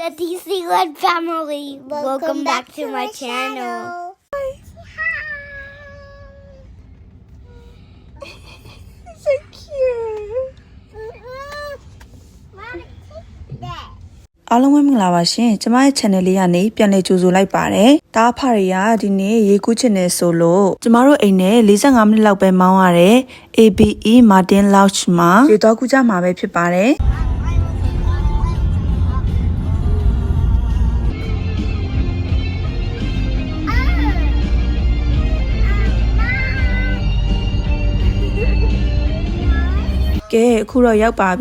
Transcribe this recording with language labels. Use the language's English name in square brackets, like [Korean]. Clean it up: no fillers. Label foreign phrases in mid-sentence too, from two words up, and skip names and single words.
[English] The Disneyland family, welcome back to my channel. So cute. [Burmese] အားလုံးပဲမင်္ဂလာပါရှင်ကျမရဲ့ channel လေးကနေပြန်လည်ကြိုဆိုလိုက် ပါတယ်တားဖရီကဒီနေ့ရေကူးချင်နေဆိုလို့ကျမတို့အိမ်နဲ့45မိနစ်လောက်ပဲမောင်းရတဲ့ ABE Martin Lodge မှာရေတော့ကူးကြမှာပဲဖြစ်ပါတယ်ကဲအခုတော့ရောက်ပါ